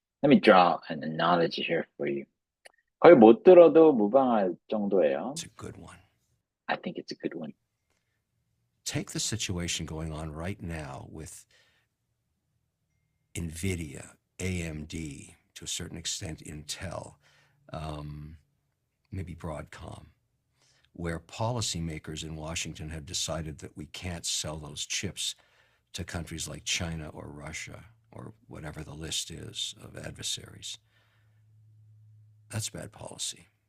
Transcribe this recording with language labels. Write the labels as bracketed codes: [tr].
[en] Let me draw an analogy here for you. [ko] 거의 못 들어도 무방할 정도예요. [en] It's a good one. I think it's a good one. Take the situation going on right now with NVIDIA, AMD, to a certain extent Intel, maybe Broadcom, where policymakers in Washington have decided that we can't sell those chips to countries like China or Russia or whatever the list is of adversaries. That's bad policy.